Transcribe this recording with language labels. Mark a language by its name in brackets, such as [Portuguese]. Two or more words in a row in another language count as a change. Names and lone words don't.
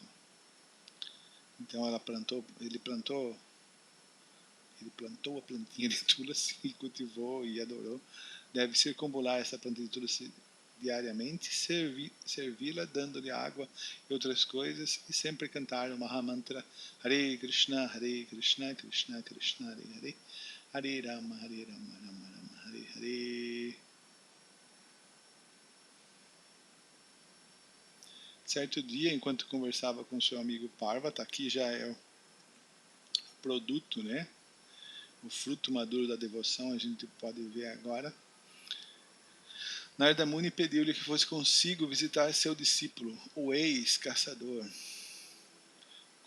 [Portuguese] Então ele plantou a plantinha de Tulasi e cultivou e adorou. Deve circumbular essa plantinha de Tulasi diariamente, servi-la dando-lhe água e outras coisas, e sempre cantar o Mahamantra [Sanskrit] Hare Krishna, Krishna Krishna, Hare Hare, Hare Rama, Rama Rama, Hare Hare. [Portuguese] Certo dia, enquanto conversava com seu amigo Parvata, aqui já é o produto, né? O fruto maduro da devoção, a gente pode ver agora. Narada Muni pediu-lhe que fosse consigo visitar seu discípulo, o ex-caçador.